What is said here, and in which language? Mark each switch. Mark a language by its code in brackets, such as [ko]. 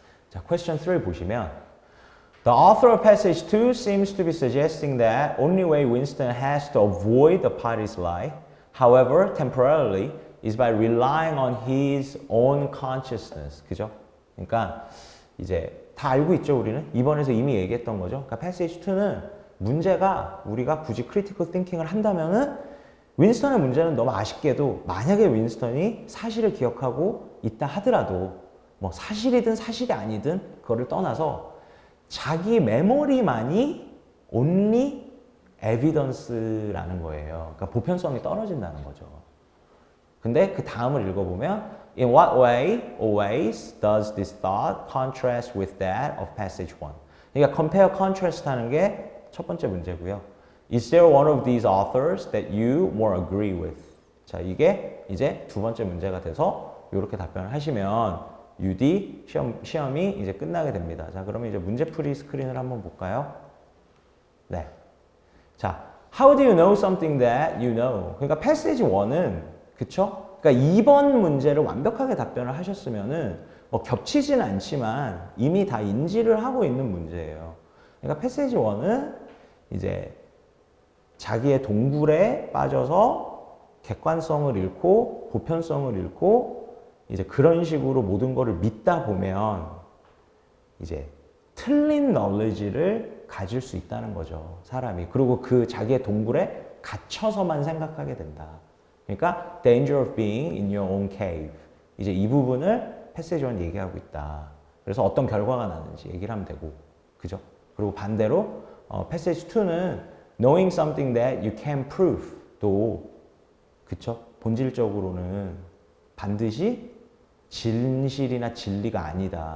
[en] 자, question 3 보시면 The author of passage 2 seems to be suggesting that only way Winston has to avoid the party's lie, however temporarily, is by relying on his own consciousness. [ko] 그죠? 그러니까 이제 다 알고 있죠, 우리는? 2번에서 이미 얘기했던 거죠. 그러니까 passage 2는 문제가 우리가 굳이 critical thinking을 한다면은 윈스턴의 문제는 너무 아쉽게도 만약에 윈스턴이 사실을 기억하고 있다 하더라도 뭐 사실이든 사실이 아니든 그거를 떠나서 자기 메모리만이 only evidence라는 거예요. 그러니까 보편성이 떨어진다는 거죠. 근데 그 다음을 읽어보면 [en] In what way always does this thought contrast with that of passage 1? [ko] 그러니까 compare, contrast 하는 게 첫 번째 문제고요. [en] Is there one of these authors that you more agree with? [ko] 자, 이게 이제 두 번째 문제가 돼서 이렇게 답변을 하시면 UD 시험이 이제 끝나게 됩니다. 자, 그러면 이제 문제풀이 스크린을 한번 볼까요? 네. [en] 자, How do you know something that you know? [ko] 그러니까 passage 1은 그쵸? 그러니까 2번 문제를 완벽하게 답변을 하셨으면은 뭐 겹치진 않지만 이미 다 인지를 하고 있는 문제예요. 그러니까 패세지 1은 이제 자기의 동굴에 빠져서 객관성을 잃고 보편성을 잃고 이제 그런 식으로 모든 거를 믿다 보면 이제 틀린 knowledge를 가질 수 있다는 거죠, 사람이. 그리고 그 자기의 동굴에 갇혀서만 생각하게 된다. 그러니까 [en] danger of being in your own cave. [ko] 이제 이 부분을 패세지 1 얘기하고 있다. 그래서 어떤 결과가 나는지 얘기를 하면 되고, 그죠? 그리고 반대로 패세지 2는 [en] knowing something that you can prove [ko] 도, 그쵸? 본질적으로는 반드시 진실이나 진리가 아니다.